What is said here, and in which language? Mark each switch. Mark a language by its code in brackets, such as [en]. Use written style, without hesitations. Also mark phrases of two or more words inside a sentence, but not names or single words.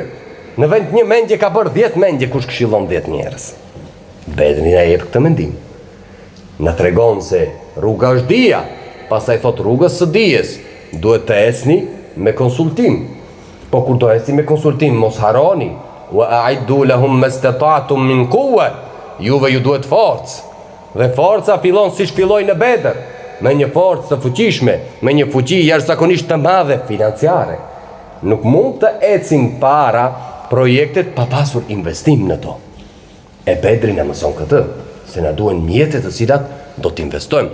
[sq] Në vend një mendje ka bërë 10 mendje kush këshillon 10 njerëz. Bedri na jep këtë mendim. Na tregon se rruga është dia, pastaj thot rrugës së dijes duhet të ecni me konsultim. Po kur do ecni me konsultim mos harroni [ar] وأعدوا لهم ما استطعتم من قوة. [sq] Juve ju duhet forcë. Dhe forca fillon siç filloi në Bedër, me një forcë të fuqishme, me një fuqi jashtëzakonisht të madhe financiare. Nuk mund të ecin para projektet pa pasur investim në to. E Bedri na mëson këtë, se na duhen mjete të cilat do të investojmë.